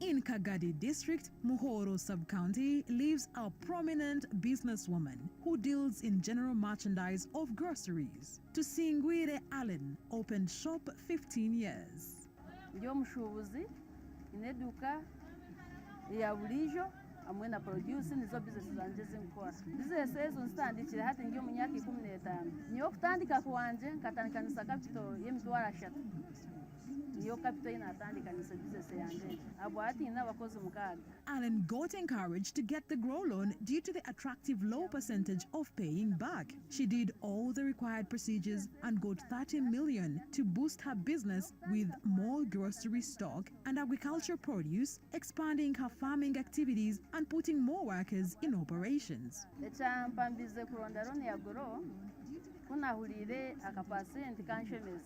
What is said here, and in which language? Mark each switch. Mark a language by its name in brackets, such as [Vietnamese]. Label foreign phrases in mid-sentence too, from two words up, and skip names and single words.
[English] Kagadi District, Muhoro Sub-County, lives a prominent businesswoman who deals in general merchandise of groceries. Tusingwire Allen opened shop 15 years. [Tooro] Ndio mushubuzi ineduka ya bulijo amwe na produce nizo business zanje zinkora. Business ezo nsitandikira hati ngiyo mu myaka 15. Niyo kutandika kuwanje nkatandikanisa capital y'emitwaro 3. Niyo capital inatandikanisa business yanje. Abo hati n'abakozi mukaga. [English] Allen got encouraged to get the grow loan due to the attractive low percentage of paying back. She did all the required procedures and got 30 million to boost her business with more grocery stock and agricultural produce, expanding her farming activities and putting more workers in operations. [Tooro] Echampambize kuronda loan ya grow kunahulire akapasenti kanshemeza.